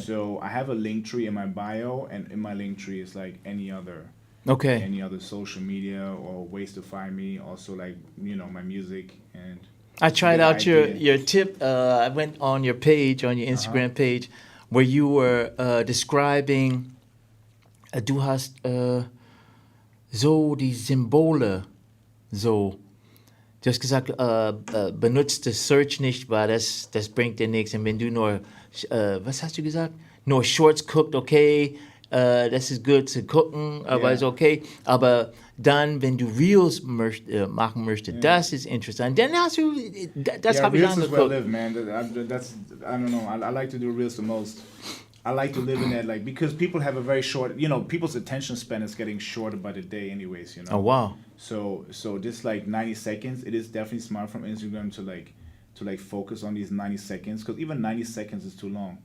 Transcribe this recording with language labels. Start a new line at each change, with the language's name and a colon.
English: So I have a link tree in my bio, and in my link tree is any other social media or ways to find me. Also my music and. I tried out your tip. I went on your page, on your Instagram page, where you were describing.
German: Du hast so die Symbole so. Du hast gesagt, benutzt das Search nicht, weil das bringt dir nichts. Und wenn du nur, was hast du gesagt? Nur Shorts guckt, okay, das ist gut zu gucken, aber ist okay. Aber dann, wenn du Reels machen möchtest, das ist interessant. Dann hast du, das habe ich angeguckt.
English: Reels is where I live, man. That's I don't know. I like to do Reels the most. I like to live in that, because people have a very short, people's attention span is getting shorter by the day anyways, Oh, wow. So this 90 seconds, it is definitely smart from Instagram to focus on these 90 seconds, because even 90 seconds is too long.